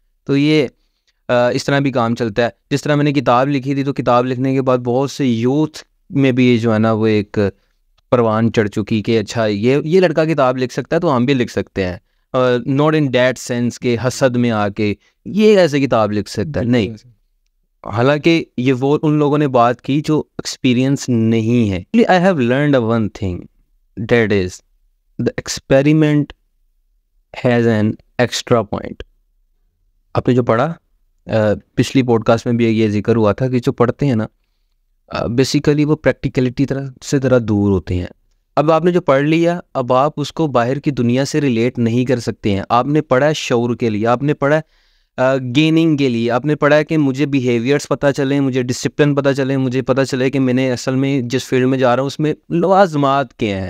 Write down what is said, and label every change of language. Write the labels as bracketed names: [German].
[Urdu] تو یہ اس طرح بھی کام چلتا ہے. جس طرح میں نے کتاب لکھی تھی، تو کتاب لکھنے کے بعد بہت سے یوتھ میں بھی جو ہے نا وہ ایک پروان چڑھ چکی کہ اچھا یہ لڑکا کتاب لکھ سکتا ہے تو ہم بھی لکھ سکتے ہیں. [English] not in that sense [Urdu] کہ حسد میں آ کے یہ ایسے کتاب لکھ سکتا ہے، نہیں. حالانکہ یہ وہ ان لوگوں نے بات کی جو ایکسپیرینس نہیں ہے. [English] I have learned one thing, that is the experiment has an extra point. [Urdu] آپ نے جو پڑھا، پچھلی پوڈ کاسٹ میں بھی یہ ذکر ہوا تھا کہ جو پڑھتے ہیں نا بیسیکلی وہ پریکٹیکلٹی سے ذرا دور ہوتے ہیں. اب آپ نے جو پڑھ لیا، اب آپ اس کو باہر کی دنیا سے ریلیٹ نہیں کر سکتے ہیں. آپ نے پڑھا ہے شعور کے لیے، آپ نے پڑھا گیننگ کے لیے، آپ نے پڑھا ہے کہ مجھے بیہیویئرس پتہ چلیں، مجھے ڈسپلن پتہ چلیں، مجھے پتہ چلے کہ میں نے اصل میں جس فیلڈ میں جا رہا ہوں اس میں لوازمات کیا ہیں.